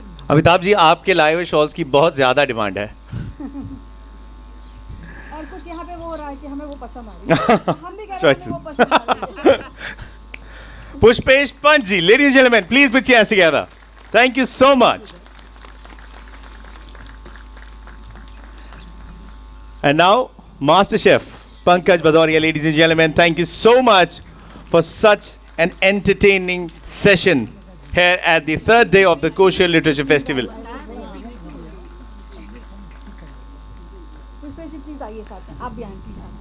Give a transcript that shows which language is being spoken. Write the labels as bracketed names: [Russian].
[Hindi] अमिताभ जी, आपके लाए हुए शॉल्स की बहुत ज्यादा डिमांड है. और कुछ यहाँ पे वो हो रहा है कि हमें वो पसंद आ रही है. हम भी कह रहे हैं वो पसंद आ रही है. [English] Pushpesh Panji, ladies and gentlemen, please put your hands together. Thank you so much. And now, Master Chef Pankaj Bhadoria, ladies and gentlemen, thank you so much for such an entertaining session here at the third day of the Kosher Literature Festival. [Hindi] Pushpesh ji please आइए साथ में, आप भी आएं please.